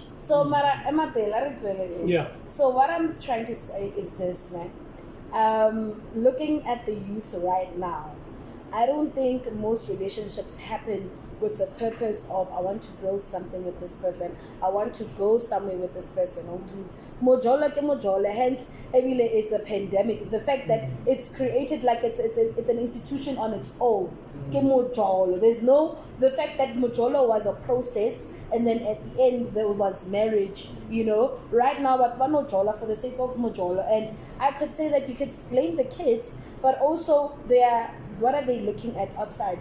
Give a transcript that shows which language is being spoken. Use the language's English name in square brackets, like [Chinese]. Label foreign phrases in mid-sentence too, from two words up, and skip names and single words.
[English] So, Mara, Emma Bella, Yeah. So what I'm trying to say is this, man. Looking at the youth right now, I don't think most relationships happen with the purpose of I want to build something with this person, I want to go somewhere with this person. [Tswana] Mjolo ke Mjolo, [English] hence it's a pandemic. The fact that it's created like it's an institution on its own. [Tswana] Ke Mjolo. [English] There's no the fact that Mjolo was a process. And then at the end there was marriage, you know. Right now, but one Mjolo for the sake of Mjolo, and I could say that you could blame the kids, but also what are they looking at outside?